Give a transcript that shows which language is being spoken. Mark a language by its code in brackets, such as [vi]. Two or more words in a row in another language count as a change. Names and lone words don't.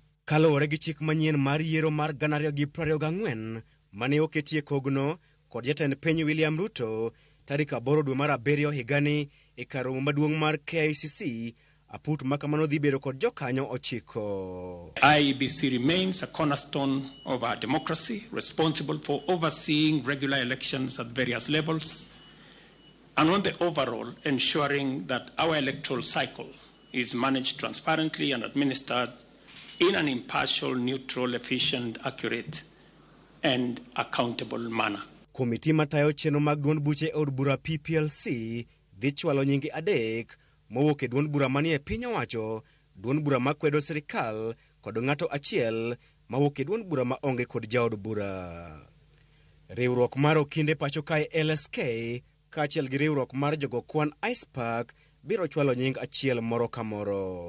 [luo] Kaluwore gi chik manyien mar yiero mar 2024 mane oketie kogno kod jatend piny William Ruto tarik 8 dwe mar 7 higani e kar romo maduong' mar KICC, aput makamano dhi bedo kod jokanyo 9. [en] IEBC remains a cornerstone of our democracy, responsible for overseeing regular elections at various levels, and on the overall ensuring that our electoral cycle is managed transparently and administered in an impartial, neutral, efficient, accurate, and accountable manner. [luo] Komiti matayo chenro mag duond buche od bura PPLC dhi chwalo nyinge adek mowuok e duond bura manie piny owacho, duond bura makwedo sirikal kod ng'ato achiel mawuok e duond bura ma onge kod jaod bura. Riwruok mar okinde pacho kae LSK kaachiel gi riwruok mar jogo kwan ISPAC biro chwalo nying achiel moro ka moro.